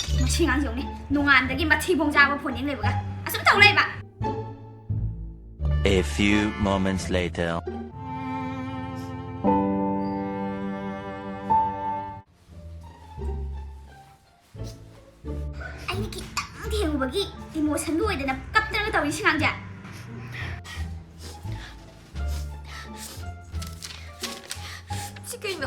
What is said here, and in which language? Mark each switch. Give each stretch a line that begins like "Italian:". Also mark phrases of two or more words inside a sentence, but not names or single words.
Manipuri: ꯃꯁꯤ ꯉꯥꯡꯁꯤ ꯌꯦꯡꯉꯨꯅꯦ ꯅꯣꯡꯉꯥꯟꯗꯒꯤ ꯃꯊꯤꯕꯣꯡ ꯆꯥꯕ ꯐꯣꯟ ꯌꯦꯡ ꯂꯩꯕꯒ ꯑꯁꯨꯝ ꯇꯧ ꯂꯩꯕ
English: A few moments later.
Manipuri: ꯑꯩꯅ ꯈꯤꯇꯪ ꯊꯦꯡꯉꯨꯕꯒꯤ ꯏꯃꯣꯁꯟꯗꯨ ꯑꯣꯏꯗꯅ ꯀꯞꯇꯅꯒ ꯇꯧꯔꯤ ꯁꯤ ꯉꯥꯡꯁꯦ ꯁꯤ ꯀꯩꯅꯣ